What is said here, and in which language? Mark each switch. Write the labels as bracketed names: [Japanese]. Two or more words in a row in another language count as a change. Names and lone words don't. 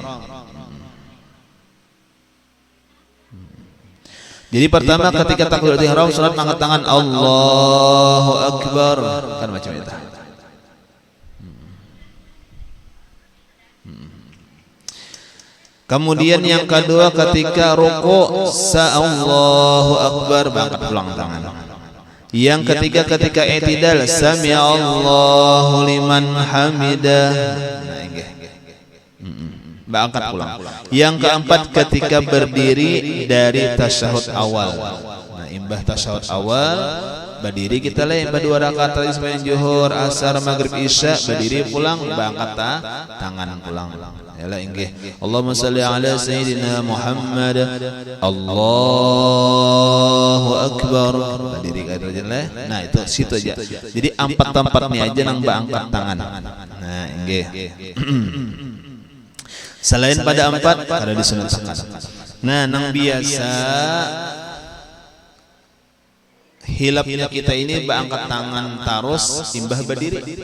[Banjar] Jadi pertama ketika takbiratul ihram sunat angkat tangan [Arabic] الله أكبر [Banjar] kan macam itu. Kemudian yang kedua ketika ruku [Arabic] الله أكبر [Banjar] angkat pulang tangan. Yang ketiga ketika i'tidal [Arabic] سمع الله لمن حمده [Banjar] angkat pulang. Yang keempat ketika berdiri dari tasyahud awal. Nah, imbah tasyahud awal berdiri kita lah imbah 2 rakaat tadi sembahyang zuhur, asar, maghrib, isya, berdiri pulang angkat tangan pulang. Yalah inggih. [Arabic] اللهم صل على سيدنا محمد. الله أكبر. [Banjar] Berdiri kata jelah. Nah, itu situ aja. Jadi 4 tempatnya aja nang angkat tangan. Nah, inggih. Selain pada 4 ada disunatkan. Nah, nang biasa hilapnya kita ini angkat tangan terus imbah berdiri.